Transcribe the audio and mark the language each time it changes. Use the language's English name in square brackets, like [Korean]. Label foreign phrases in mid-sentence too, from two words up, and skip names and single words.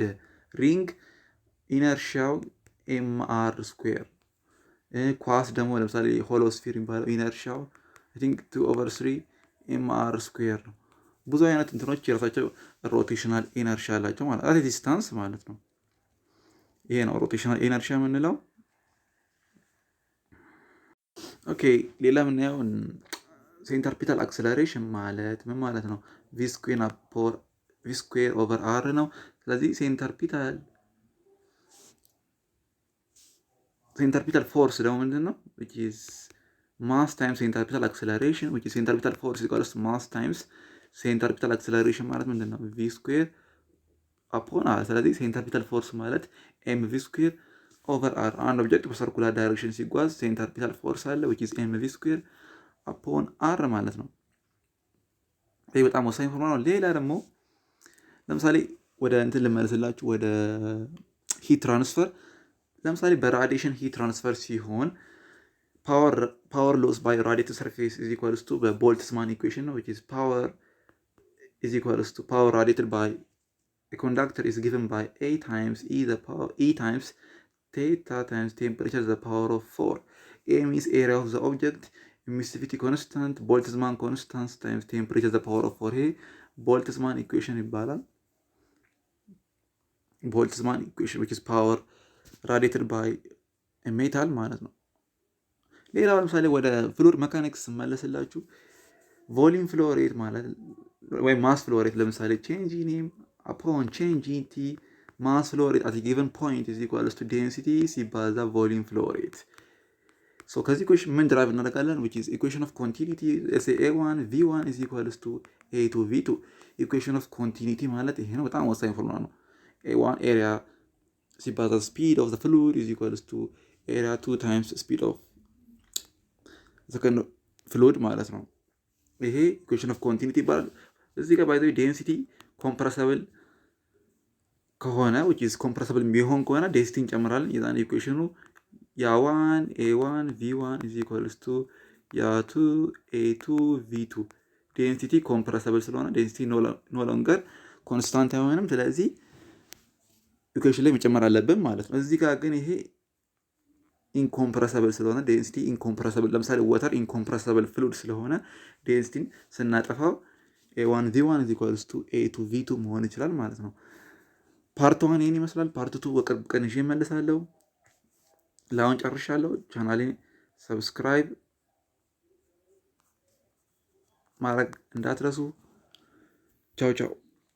[English] ring inertiaው MR square፣ [Amharic] ኳስ ደግሞ ለምሳሌ ሆሎስፊር የሚባለው [English] inertiaው I think 2/3 MR square [Amharic] ነው። ብዙ አይነት እንትኖች የራሳቸው [English] rotational inertia [Amharic] አላቸው ማለት [English] at distance [Amharic] ማለት ነው። ይሄ ነው [English] rotational inertia [Amharic] የምንለው። ኦኬ ሌላ የምናየው [English] centripetal acceleration [Amharic] ማለት ምን ማለት ነው? [English] v square over r [Amharic] ነው። ስለዚህ [English] centripetal force [Amharic] ደግሞ ምንድን ነው? [English] which is mass times centripetal acceleration which is centripetal force equals mass times centripetal acceleration [Amharic] ማለት ምንድን ነው? [English] v square upon r። ስለዚህ centripetal force ማለት m v square over r። አንድ ኦብጀክት በcircular direction ሲጓዝ centripetal force አለ which is m v square upon r [Amharic] ማለት ነው። ይህ በጣም ወሳኝ ፎርሙላ ነው። ሌላ ደግሞ ለምሳሌ ወደ እንትን ልመለስላችሁ ወደ [English] heat transfer። [Amharic] ለምሳሌ በራዲሽን [English] heat transfer ሲሆን power loss by radiated surface is equals to በቦልትስማን ኢኩዌሽን ነው which is power is equals to power radiated by a conductor is given by A times E times theta times temperature to the power of 4. A means area of the object, emissivity constant, Boltzmann constant times temperature to the power of 4. ይሄ Boltzmann equation ይባላል። Boltzmann equation which is power radiated by a metal [Amharic] ማለት ነው። ሌላው ለምሳሌ ወደ [English] fluid mechanics መለስላችሁ volume flow rate [Amharic] ማለት ወይም [English] mass flow rate ለምሳሌ change in M upon change in T mass flow rate at a given point is equals to density ሲባዛ volume flow rate. [Amharic] So ከዚህ ኢኩዌሽን ምን ድራይቭ እናደርጋለን? [English] which is equation of continuity A1 V1 is equals to A2 V2. equation of continuity [Amharic] ማለት ይሄ ነው። በጣም ወሳኝ ፎርሙላ ነው። [English] A1 area ሲባዛ speed of the fluid is equals to area 2 times speed of the second fluid [Amharic] ማለት ነው። [English] ይሄ equation of continuity [Amharic] ይባላል። እዚህ ጋር [English] by the way density compressible ከሆነ which is compressible [Amharic] የሚሆን ከሆነ [English] ዴንሲቲ [Amharic] እንጨምራለን። የዛን [English] ኢኩዌሽኑ ያ1 A1 V1 is equals to ያ2 A2 V2 density compressible ስለሆነ density no longer constant አይሆንም። [Amharic] ስለዚህ ኢኩዌሽን ላይ መጨመር አለብን ማለት ነው። እዚህ ጋር ግን ይሄ ኢንኮምፕረሰብል ስለሆነ [English] density incompressible [Amharic] ለምሳሌ [English] water incompressible fluid [Amharic] ስለሆነ ዴንሲቲን ስናጠፋው [English] A1 V1 is equals to A2 V2 [Amharic] መሆን ይችላል ማለት ነው። ፓርት 1 ይሄን ይመስላል። ፓርት 2 በቅርብ ቀን ይዤ እመለሳለሁ። ለአሁን ጨርሻለሁ። ቻናሌን ሰብስክራይብ ማድረግ እንዳትረሱ። ቻው ቻው።